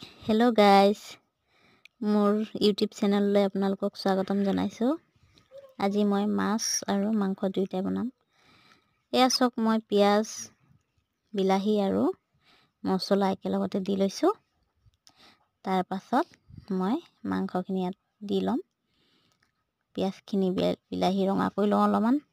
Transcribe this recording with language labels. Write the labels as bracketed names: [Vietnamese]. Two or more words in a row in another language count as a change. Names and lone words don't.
[English] hello guys [Assamese] মোৰ [English] YouTube channel [Assamese] আপোনালোকক স্বাগতম জনাইছোঁ। আজি মই মাছ আৰু মাংস দুইটা বনাম। এয়া চক মই পিয়াজ বিলাহী আৰু মছলা একেলগতে দি লৈছো। তাৰ পাছত মই মাংসখিনি ইয়াত দি লম। পিয়াজখিনি বিলাহী ৰঙা কৰি লওঁ অলপমান।